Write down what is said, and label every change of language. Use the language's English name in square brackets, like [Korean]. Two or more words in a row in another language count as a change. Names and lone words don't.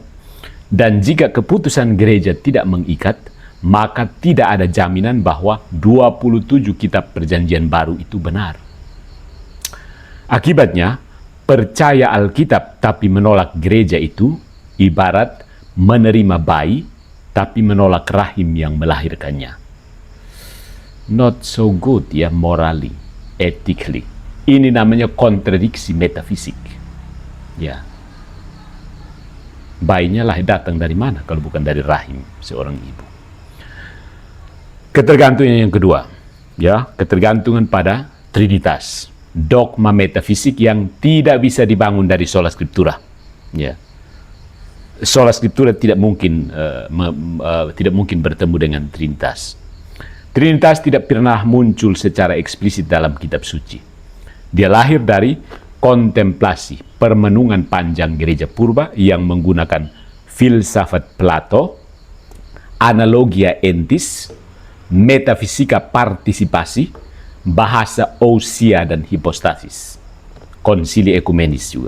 [Indonesian] Dan jika keputusan gereja tidak mengikat, maka tidak ada jaminan bahwa 27 kitab perjanjian baru itu benar. Akibatnya, percaya Alkitab tapi menolak gereja itu ibarat menerima bayi tapi menolak rahim yang melahirkannya. [English] Not so good ya morally, ethically. [Indonesian] Ini namanya kontradiksi metafisik. Ya. Bayinya lah datang dari mana kalau bukan dari rahim seorang ibu. Ketergantungan yang kedua, ya, ketergantungan pada Trinitas. Dogma metafisik yang tidak bisa dibangun dari [Latin] sola scriptura. [Indonesian] Ya. [Latin] Sola scriptura [Indonesian] tidak mungkin bertemu dengan Trinitas. Trinitas tidak pernah muncul secara eksplisit dalam kitab suci. Dia lahir dari kontemplasi, permenungan panjang gereja purba yang menggunakan filsafat Plato, [Latin] analogia entis, [Indonesian] metafisika partisipasi, bahasa ousia dan hipostasis, konsili ekumenis juga.